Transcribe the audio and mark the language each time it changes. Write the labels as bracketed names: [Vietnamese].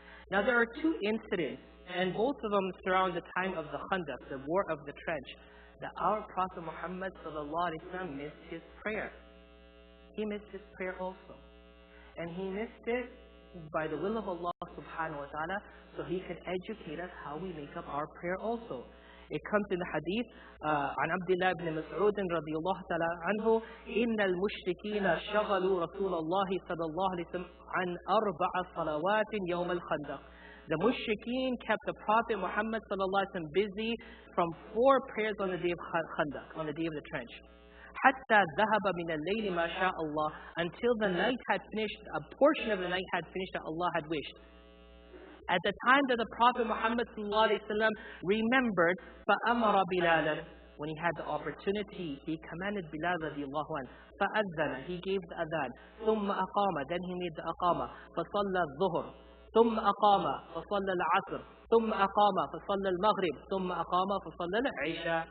[English] Now there are 2 incidents, and both of them surround the time of the Khandaq, the war of the trench, that our Prophet Muhammad sallallahu alaihi wasallam missed his prayer. He missed his prayer also. And he missed it by the will of Allah subhanahu wa ta'ala, so he can educate us how we make up our prayer also. It comes in the hadith [Arabic] عن عبد الله بن مسعود رضي الله تعالى عنه إن المشركين شغلوا رسول الله صلى الله عليه وسلم عن 4 صلوات يوم الخندق. [English] The mushrikeen kept the Prophet Muhammad sallallahu alaihi wasallam busy from 4 prayers on the day of Khandaq, on the day of the trench. [Arabic] حتى ذهب من الليل ما شاء الله, [English] until the night had finished, a portion of the night had finished that Allah had wished. At the time that the Prophet Muhammad sallallahu alaihi wasallam remembered, [Arabic] فأمر بلالا, [English] when he had the opportunity, he commanded Bilal radiallahu anhu, [Arabic] فأذن, [English] he gave the adhan, [Arabic] ثم أقام, [English] then he made the aqama, [Arabic] فصلى الظهر, ثم أقام فصلى العصر ثم أقام فصلى المغرب ثم أقام فصلى العشاء.